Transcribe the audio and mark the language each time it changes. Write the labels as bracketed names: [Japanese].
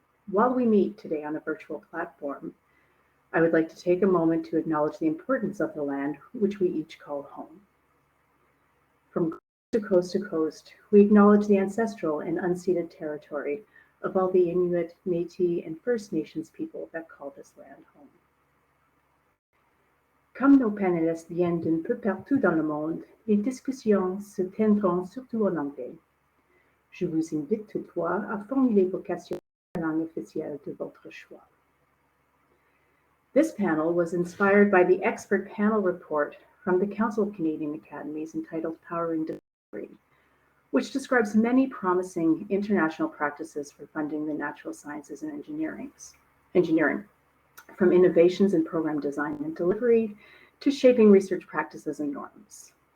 [English] While we meet today on a virtual platform, I would like to take a moment to acknowledge the importance of the land which we each call home. From coast to coast, we acknowledge the ancestral and unceded territory of all the Inuit, Métis, and First Nations people that call this land home. [French] Comme nos panélistes viennent d'un peu partout dans le monde, les discussions se tiendront surtout en anglais. Je vous invite toutefois à formuler vos questions en langue officielle de votre choix. [English] This panel was inspired by the expert panel report from the Council of Canadian Academies entitled Powering Discovery, which describes many promising international practices for funding the natural sciences and engineering, from innovations in program design and delivery to shaping research practices and norms.